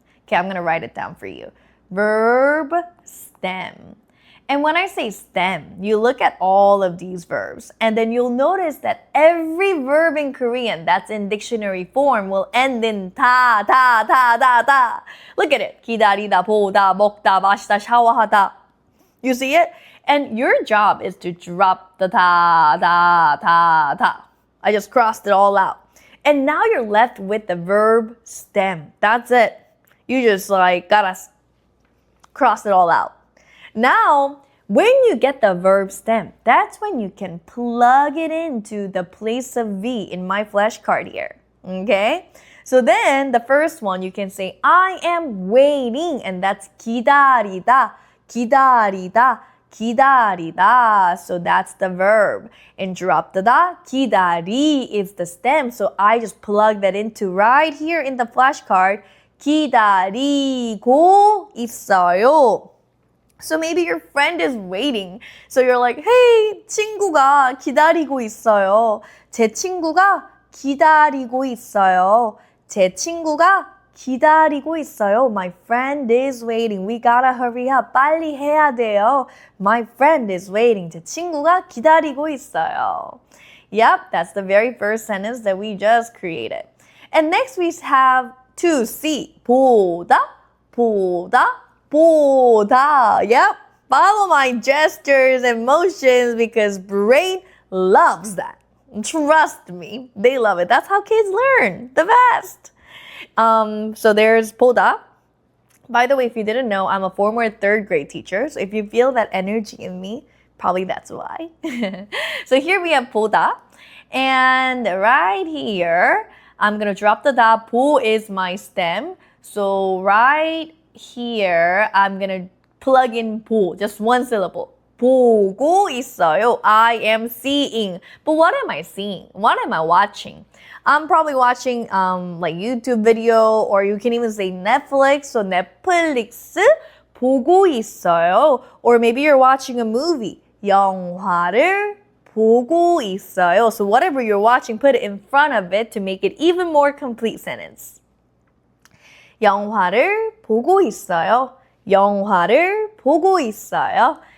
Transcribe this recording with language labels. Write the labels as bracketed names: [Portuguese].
[English] Okay, I'm gonna write it down for you. Verb stem. And when I say stem, you look at all of these verbs, and then you'll notice that every verb in Korean that's in dictionary form will end in 다, 다, 다, 다, 다. Look at it. [Korean] 기다리다, 보다, 먹다, 마시다, 샤워하다. [English] You see it? And your job is to drop the ta, ta, ta, ta. I just crossed it all out. And now you're left with the verb stem. That's it. You just like gotta cross it all out. Now, When you get the verb stem, that's when you can plug it into the place of V in my flashcard here. Okay? So then the first one you can say I am waiting and that's [Korean] 기다리다, 기다리다, 기다리다. [English] So that's the verb. And drop the da, 기다리 is the stem. So I just plug that into right here in the flashcard. [Korean] 기다리고 있어요. [English] So maybe your friend is waiting. So you're like, hey, [Korean] 친구가 기다리고 있어요. 제 친구가 기다리고 있어요. 제 친구가 기다리고 있어요. [English] My friend is waiting. We gotta hurry up. [Korean] 빨리 해야 돼요. [English] My friend is waiting. [Korean] 제 친구가 기다리고 있어요. [English] Yep, that's the very first sentence that we just created. And next we have to see. [Korean] 보다, 보다, 보다. [English] Yep, follow my gestures and motions because brain loves that. Trust me, they love it. That's how kids learn the best. So there's 보다. By the way, if you didn't know, I'm a former third grade teacher. So if you feel that energy in me, probably that's why. So here we have 보다. And right here, I'm going to drop the da. 보 is my stem. So right here, I'm going to plug in 보, just one syllable. [Korean] 보고 있어요. [English] I am seeing. But what am I seeing? What am I watching? I'm probably watching like YouTube video or you can even say Netflix. [Korean] So 넷플릭스 보고 있어요. [English] Or maybe you're watching a movie. [Korean] 영화를 보고 있어요. [English] So whatever you're watching, put it in front of it to make it even more complete sentence. [Korean] 영화를 보고 있어요. 영화를 보고 있어요.